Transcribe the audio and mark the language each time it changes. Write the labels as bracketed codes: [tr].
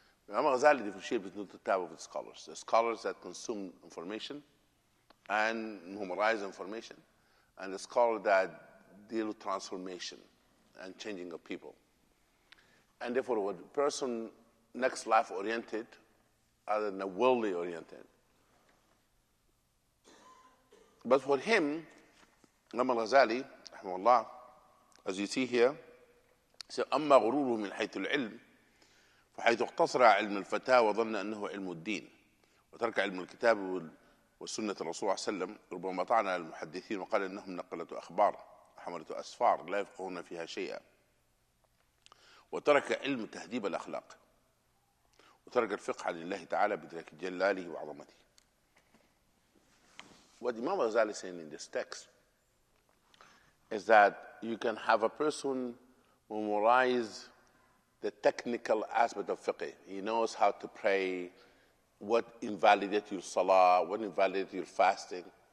[en] Imam al-Ghazali differentiates between two types of scholars. The scholars that consume information and memorize information, and the scholars that deal with transformation and changing of people. And therefore, what a person next life oriented, other than a worldly oriented. But for him, Imam al-Ghazali, rahimahullah, as you see here, says, [ar] أما غروره من حيث العلم فحيث اقتصر علم الفتاة وظن أنه علم الدين وترك علم الكتاب والسنة الرسول صلى الله عليه وسلم ربما طعن على المحدثين وقال إنهم نقلة أخبار حملة أسفار لا يفقهون فيها شيئا وترك علم تهذيب الأخلاق وترك الفقه عن الله تعالى بإدراك جلاله وعظمته. [en] What Imam al-Ghazali is saying in this text is that you can have a person memorize the technical aspect of fiqh. He knows how to pray, what invalidates your salah, what invalidates your fasting.